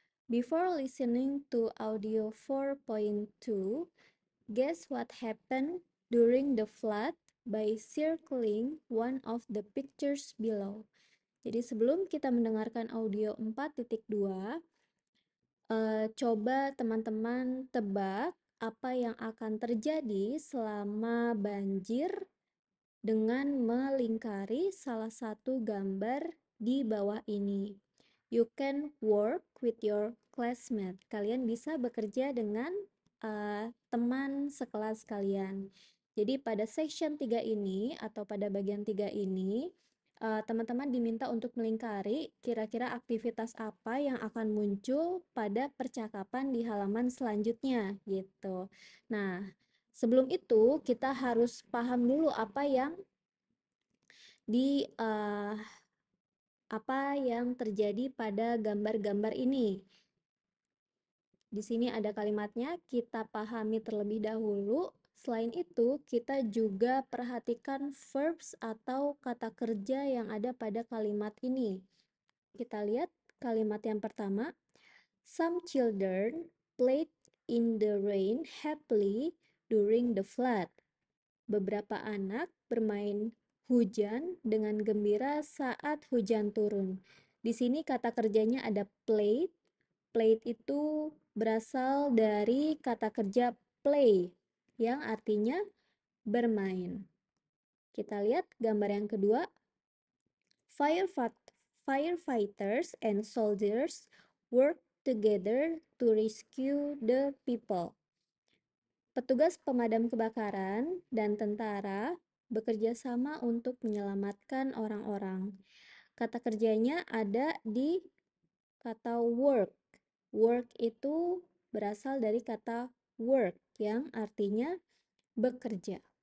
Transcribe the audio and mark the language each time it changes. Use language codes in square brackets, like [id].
[en] Before listening to audio 4.2, guess what happened during the flood by circling one of the pictures below. [id] Jadi sebelum kita mendengarkan audio 4.2, coba teman-teman tebak apa yang akan terjadi selama banjir dengan melingkari salah satu gambar di bawah ini. [en] You can work with your classmate. [id] Kalian bisa bekerja dengan teman sekelas kalian. Jadi pada section 3 ini atau pada bagian 3 ini teman-teman diminta untuk melingkari kira-kira aktivitas apa yang akan muncul pada percakapan di halaman selanjutnya gitu. Nah, sebelum itu kita harus paham dulu apa yang terjadi pada gambar-gambar ini. Di sini ada kalimatnya, kita pahami terlebih dahulu. Selain itu, kita juga perhatikan verbs atau kata kerja yang ada pada kalimat ini. Kita lihat kalimat yang pertama. [en] Some children played in the rain happily during the flood. [id] Beberapa anak bermain hujan dengan gembira saat hujan turun. Di sini kata kerjanya ada played. Played itu berasal dari kata kerja play yang artinya bermain. Kita lihat gambar yang kedua. [en] Firefighters and soldiers work together to rescue the people. [id] Petugas pemadam kebakaran dan tentara bekerja sama untuk menyelamatkan orang-orang. Kata kerjanya ada di kata work. Work itu berasal dari kata work yang artinya bekerja.